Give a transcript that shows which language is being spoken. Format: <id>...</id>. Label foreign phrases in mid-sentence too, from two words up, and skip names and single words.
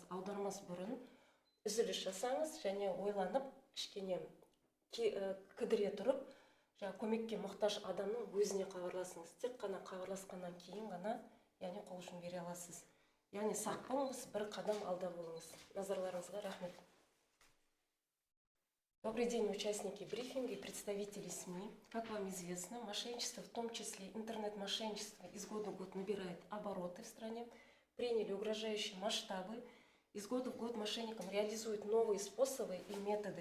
<kk>Аудармас бұрын үзіліс жасаңыз және ойланып, кішкене кідіре тұрып, көмекке мұқтаж адамның өзіне хабарласыңыз. Тек қана хабарласқаннан кейін ғана, яғни қол ұшын бере аласыз. Яғни сақ болыңыз, бір қадам алда болыңыз. Назарларыңызға рахмет.</kk> <ru>Добрый день, участники брифинга и представители СМИ. Как вам известно, мошенничество, в том числе интернет-мошенничество, из года в год набирает обороты в стране, приняли угрожающие масштабы. Из года в год мошенникам реализуют новые способы и методы.</ru>